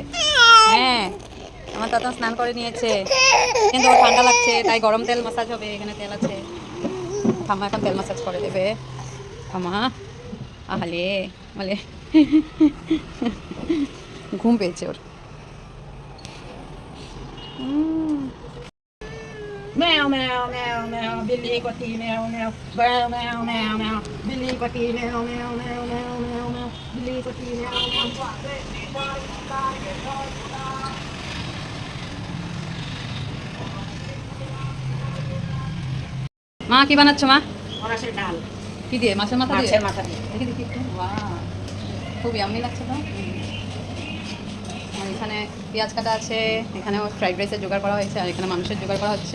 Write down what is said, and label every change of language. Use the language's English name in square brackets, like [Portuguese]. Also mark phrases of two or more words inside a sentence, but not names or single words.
[Bangla] হ্যাঁ, আমার ততন স্নান করে নিয়েছে, কিন্তু ওর ঠান্ডা লাগছে তাই গরম তেল মাসাজ হবে। এখানে তেল আছে, ঠাম্মা এখন তেল মাসাজ করে দেবে। ঠাম্মা আহলে বলে ঘুম পেয়েছে ওর। Meow meow meow meow Billy Kotti meow meow meow meow meow meow Billy Kotti meow meow meow meow meow meow Billy Kotti meow meow মা কি বানাচ্ছ মা? মাছের ডাল। কি দিয়ে? মাছের মাথা দিয়ে? মাছের মাথা দিয়ে। দেখি দেখি একটু। বাহ, খুব ইয়াম্মি লাগছে তো। আর এখানে পেঁয়াজ কাটা আছে, এখানেও [English] fried rice's [Bangla] জোগাড় করা হয়েছে, আর এখানে মাংসের জোগাড় করা হচ্ছে।